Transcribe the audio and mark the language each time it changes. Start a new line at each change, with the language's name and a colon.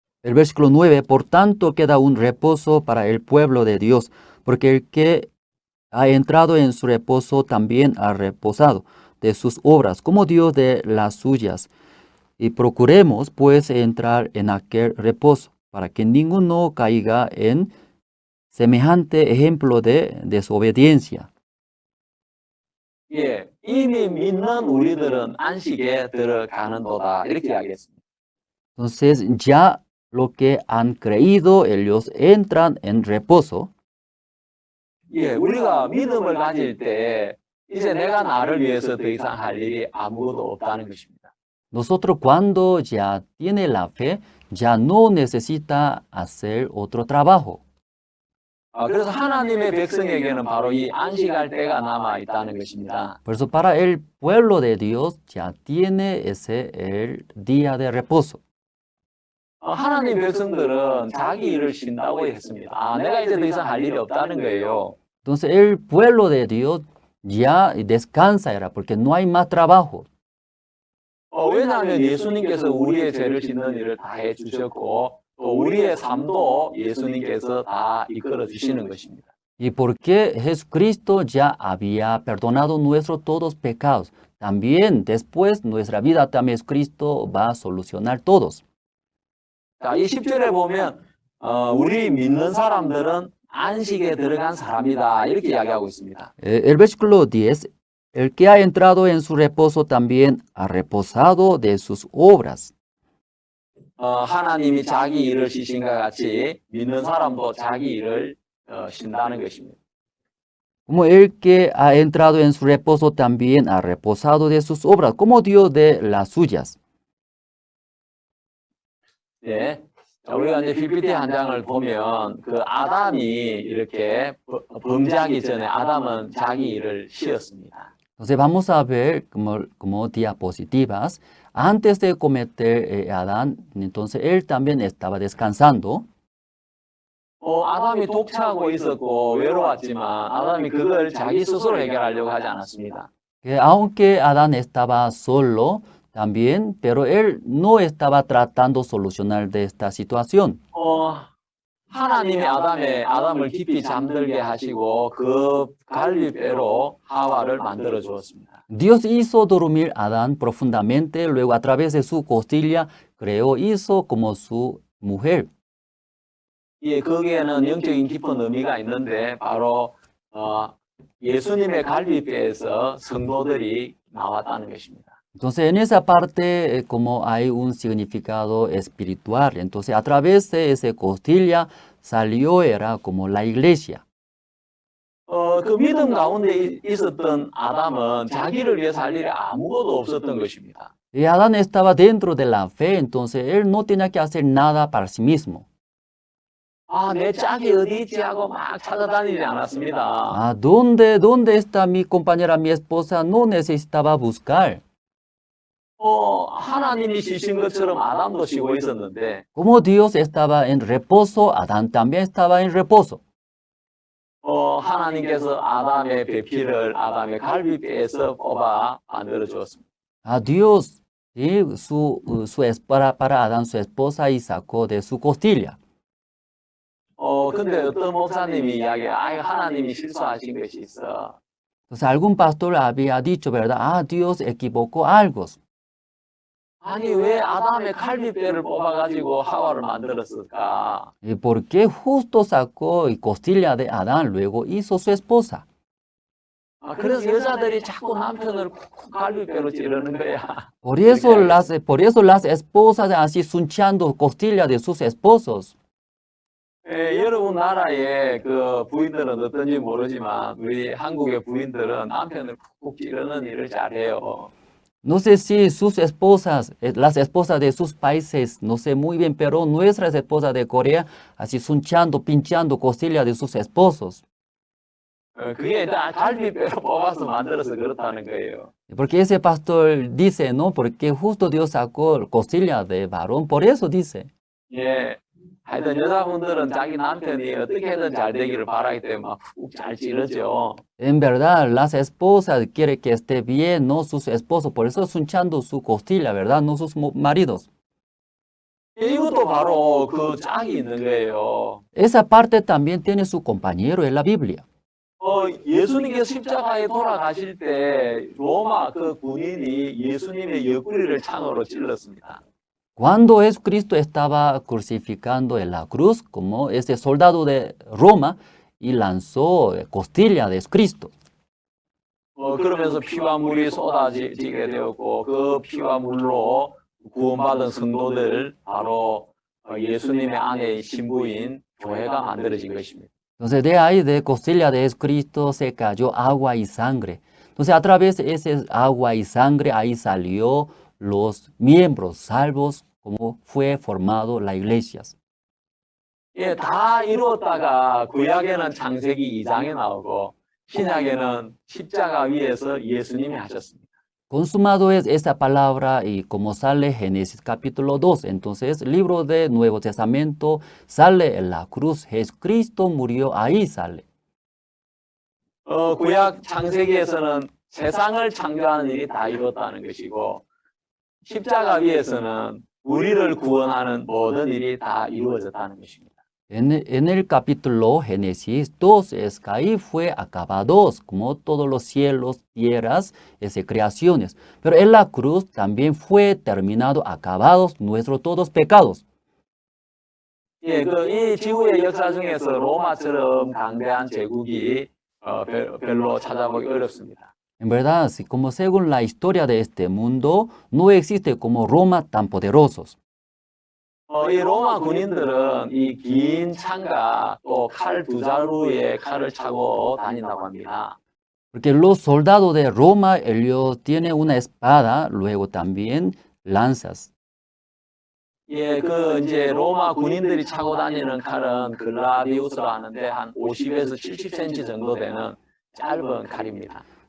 Spanish: El versículo 9, por tanto queda un reposo para el pueblo de Dios, porque el que ha entrado en su reposo también ha reposado de sus obras, como Dios de las suyas. Y procuremos pues entrar en aquel reposo, para que ninguno caiga en semejante ejemplo de desobediencia.
Korean: 예, 이미 믿는 우리들은 안식에 들어가는도다. 이렇게 하겠습니다.
Spanish: Entonces ya lo que han creído, ellos entran en reposo.
Korean: 예, 우리가 믿음을 가질 때 이제 내가 나를 위해서 더 이상 할 일이 아무것도 없다는 것입니다.
Spanish: Nosotros cuando ya tiene la fe, ya no necesita hacer otro trabajo.
Korean: 그래서 하나님의 백성에게는 바로 이 안식할 때가 남아 있다는 것입니다.
Spanish: Por eso para el pueblo de Dios ya tiene ese el día de reposo.
Korean: 하나님 백성들은 자기 일을 쉰다고 했습니다. 내가 이제 더 이상 할 일이 없다는 거예요.
Spanish: Entonces el pueblo de Dios ya descansa, era porque no hay más trabajo.
Korean: 왜냐하면 예수님께서 우리의 죄를 씻는 일을 다 해주셨고 또 우리의 삶도 예수님께서 다 이끌어 주시는 것입니다.
Spanish: Y porque Jesucristo ya había perdonado nuestros todos pecados. También después nuestra vida también Cristo va a solucionar todos.
Korean: 자, 이 10절에 보면 우리 믿는 사람들은 안식에 들어간 사람이다 이렇게 이야기하고 있습니다.
Spanish: El versículo 10, el que ha entrado en su reposo también ha reposado de sus obras.
Korean: 하나님이 자기 일을 쉬신과 같이 믿는 사람도 자기 일을 쉰다는 것입니다.
Spanish: Como el que ha entrado en su reposo también ha reposado de sus obras, como Dios de las suyas.
Korean: 예. 자, 우리가 이제 PPT 한 장을 보면 그 아담이 이렇게 범죄하기 전에 아담은 자기 일을 쉬었습니다.
Spanish: Entonces vamos a ver como diapositivas. Antes de cometer Adán, entonces él también estaba descansando.
Korean: 아담이 독차하고 있었고 외로웠지만 아담이 그걸 자기 스스로 해결하려고 하지 않았습니다.
Spanish: Que aunque Adán estaba solo también, pero él no estaba tratando de solucionar de esta situación.
Korean: 하나님이 아담을 깊이 잠들게 하시고 그 갈비뼈로 하와를 만들어 주었습니다.
Spanish: Dios hizo dormir a Adán profundamente, luego a través de su costilla hizo como su mujer.
Korean: 예, 거기에는 영적인 깊은 의미가 있는데 바로 예수님의 갈비뼈에서 성도들이 나왔다는 것입니다.
Spanish: Entonces, en esa parte, como hay un significado espiritual, entonces a través de esa costilla salió, era como la iglesia.
Korean: 그 믿음 가운데 있었던 아담은 자기를 위해 살 일이 아무것도 없었던 것입니다.
Spanish: Y Adán estaba dentro de la fe, entonces él no tenía que hacer nada para sí mismo.
Korean: 내 짝이 어디 있지 하고 막 찾아다니지 않았습니다.
Spanish: ¿Dónde está mi compañera, mi esposa? No necesitaba buscar.
Korean: 하나님이 쉬신 것처럼 아담도 쉬고 있었는데
Spanish: Como Dios estaba en reposo, Adán también estaba en reposo.
Korean: 하나님께서 아담의 배피를 아담의 갈비뼈에서 뽑아 만들어 주었습니다.
Spanish: Dios, ¿sí? para Adán su esposa y sacó de su costilla.
Korean: 근데 어떤 목사님이 하나님이 실수하신 것이 있어.
Spanish: Entonces algún pastor había dicho, ¿verdad? Dios equivocó algo.
Korean: 아니 왜 아담의 갈비뼈를 뽑아가지고 하와를 만들었을까?
Spanish: ¿Y por qué justo sacó costilla de Adán, luego hizo su esposa?
Korean: 그래서 여자들이 자꾸 남편을 갈비뼈로 찌르는 거야.
Spanish: Por eso las esposas así sunchando costilla de sus esposos.
Korean: 여러분 나라의 그 부인들은 어떤지 모르지만 우리 한국의 부인들은 남편을 쿡쿡 찌르는 일을 잘해요.
Spanish: No sé si sus esposas, las esposas de sus países, no sé muy bien, pero nuestras esposas de Corea, así sunchando, pinchando costilla de sus esposos.
Korean: 그게 다 갈비뼈로 뽑아서 만들어서 그렇다는 거예요.
Spanish: Porque ese pastor dice, ¿no? Porque justo Dios sacó costilla de varón, por eso dice.
Korean: 예, 하여튼 여자분들은 자기 남편이 어떻게든 잘 되기를 바라기 때문에 막 훅 잘 찌르죠.
Spanish: En verdad, las esposas quieren que esté bien, no sus esposos, por eso sunchando su costilla, ¿verdad? No sus maridos.
Korean: 이것도 바로 그 짝이 있는 거예요.
Spanish: Esa parte también tiene su compañero en la Biblia.
Korean: 예수님께서 십자가에 돌아가실 때 로마 그 군인이 예수님의 옆구리를 창으로 찔렀습니다.
Spanish: Cuando Jesucristo estaba crucificando en la cruz, como ese soldado de Roma, y lanzó costilla de Cristo.
Korean: 그러면서 피와 물이 쏟아지게 되었고 그 피와 물로 구원받은 성도들 바로 예수님의 아내의 신부인 교회가 만들어진 것입니다.
Spanish: Entonces de ahí de costilla de Cristo se cayó agua y sangre. Entonces a través de ese agua y sangre ahí salió los miembros salvos, como fue formado la iglesia.
Korean: 예, 다 이루었다가 구약에는 창세기 2장에 나오고 신약에는 십자가 위에서 예수님이 하셨습니다.
Spanish: Consumado es esta palabra y como sale Génesis capítulo 2, entonces el libro de Nuevo Testamento sale en la cruz, Jesucristo murió, ahí sale.
Korean: 구약 창세기에서는 세상을 창조하는 일이 다 이루었다는 것이고 십자가 위에서는 우리를 구원하는 모든 일이 다 이루어졌다는 것입니다.
Spanish: En el capítulo Génesis 2 es que ahí fue acabados, como todos los cielos, tierras, creaciones. Pero en la cruz también fue terminado, acabados nuestros todos pecados.
Korean: 예, 이 지구의 역사 중에서 로마처럼 강대한 제국이 별로 찾아보기 어렵습니다.
Spanish: En verdad, como según la historia de este mundo, no existe como Roma tan poderosos.
Korean: 이 로마 군인들은 이 긴 창과 또 칼 두 자루에 칼을 차고 다닌다고 합니다.
Spanish: Porque los soldados de Roma, ellos tienen una espada, luego también lanzas.
Korean: 예, 이제 로마 군인들이 차고 다니는 칼은 글라디우스라 하는데 한 50에서 70cm 정도 되는 짧은 칼입니다.